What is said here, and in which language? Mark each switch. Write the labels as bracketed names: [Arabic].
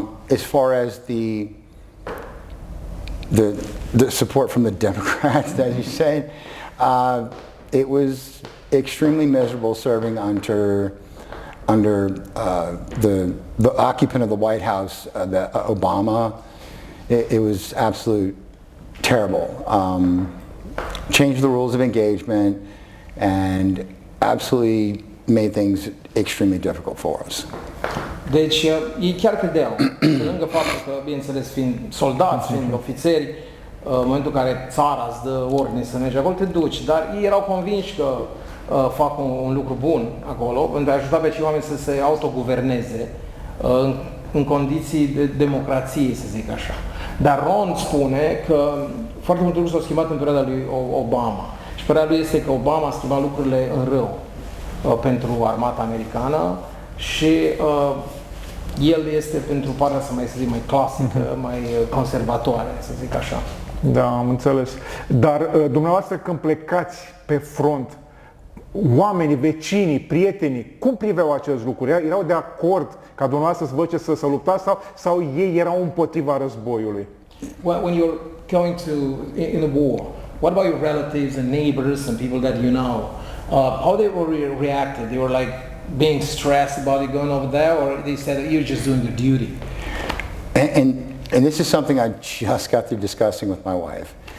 [English] As far as the support from the Democrats, as you said, it was extremely miserable serving under the occupant of the White House, Obama. It was absolute terrible. Changed the rules of engagement and absolutely made things extremely difficult for us. [Romanian] Deci ei chiar credeau, pe lângă faptul că, bineînțeles, fiind soldați, fiind ofițeri, în momentul în care țara îți dă ordine să mergi acolo, te duci, dar ei erau convinși că fac un lucru bun acolo, pentru a ajuta pe cei oameni să se autoguverneze în condiții de democrație, să zic așa. Dar Ron spune că foarte multe lucruri s-au schimbat în perioada lui Obama. Și părerea lui este că Obama a schimbat lucrurile în rău pentru armata americană și el este pentru partea asta mai, să zic, mai clasică, mai conservatoare, să zic așa. Da, am înțeles. Dar dumneavoastră când plecați pe front, oamenii, vecinii, prietenii, cum priveau acest lucru? Erau de acord ca dumneavoastră să vă duceți să luptați sau ei erau împotriva războiului? [English] When you're going in a war, what about your relatives and neighbors and people that you know? How they were reacted? They were like being stressed about you going over there, or they said that you're just doing your duty? And this is something I just got through discussing with my wife.